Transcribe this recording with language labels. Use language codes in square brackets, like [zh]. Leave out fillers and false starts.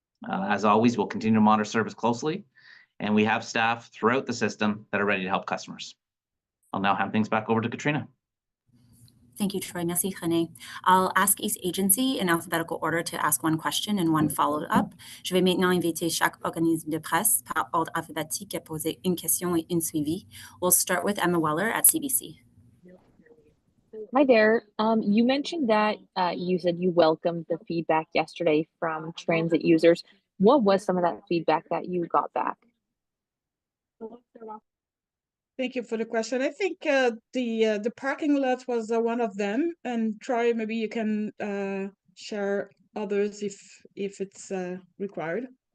[en] As always, we'll continue to monitor service closely, and we have staff throughout the system that are ready to help customers. I'll now hand things back over to Katrina. Thank you, Troy. [fr] Merci, [en] René. I'll ask each agency in alphabetical order to ask one question and one follow-up. [fr] Je vais maintenant inviter chaque organisme de presse par ordre alphabétique à poser une question et une suivi. [en] We'll start with Emma Weller at CBC. Hi there. You mentioned that you said you welcomed the feedback yesterday from transit users. What was some of that feedback that you got back? Thank you for the question. I think the parking lot was one of them, and Troy, maybe you can share others if it's required.